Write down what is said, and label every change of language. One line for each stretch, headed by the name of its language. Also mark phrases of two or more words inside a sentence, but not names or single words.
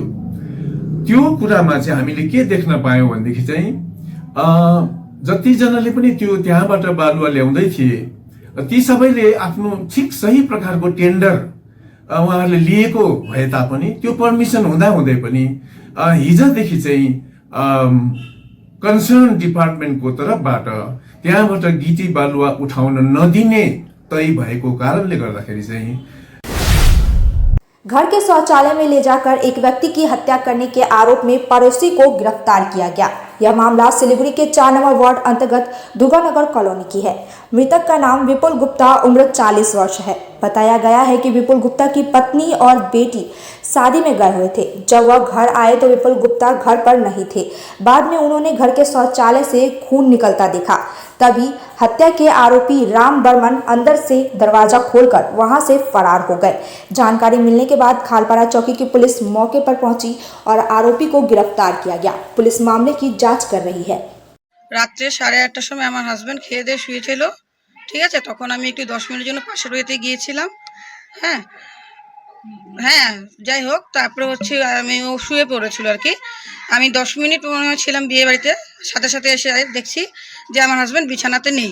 Nepali: त्यो कुरामा चाहिँ हामीले के देख्न पायौं भनेदेखि चाहिँ जतिजनाले पनि त्यो त्यहाँबाट बालुवा ल्याउँदै थिए, ती सबैले आफ्नो ठिक सही प्रकारको टेन्डर उहाँहरूले लिएको भए तापनि त्यो पर्मिसन हुँदा हुँदै पनि हिजोदेखि चाहिँ कन्सर्न डिपार्टमेन्टको तर्फबाट त्यहाँबाट गिटी बालुवा उठाउन नदिने तय भएको कारणले गर्दाखेरि चाहिँ
Hindi: घर के शौचालय में ले जाकर एक व्यक्ति की हत्या करने के आरोप में पड़ोसी को गिरफ्तार किया गया। यह मामला सिलीगुड़ी के 4 नंबर वार्ड अंतर्गत दुर्गानगर कॉलोनी की है। मृतक का नाम विपुल गुप्ता, उम्र 40 वर्ष है। बताया गया है कि विपुल गुप्ता की पत्नी और बेटी शादी में गए हुए थे। जब वह घर आए तो विपुल गुप्ता घर पर नहीं थे। बाद में उन्होंने घर के शौचालय से खून निकलता देखा। तभी हत्या के आरोपी राम बर्मन अंदर से दरवाजा खोलकर वहां से फरार हो गए। जानकारी मिलने के बाद खालपारा चौकी की पुलिस मौके पर पहुंची और आरोपी को गिरफ्तार किया गया। पुलिस मामले की जांच कर रही है।
Bangla: রাত্রে 8:30টার সময় আমার হাজবেন্ড খেয়ে দিয়ে শুয়েছিল, ঠিক আছে। তখন আমি একটু 10 মিনিটের জন্য পাশের বাড়িতে গিয়েছিলাম। হ্যাঁ, হ্যাঁ যাই হোক, তারপরে হচ্ছে আমি ও শুয়ে পড়েছিল আর কি। আমি 10 মিনিট মনে হয় ছিলাম বিয়ে বাড়িতে, সাথে সাথে এসে দেখছি যে আমার হাজব্যান্ড বিছানাতে নেই।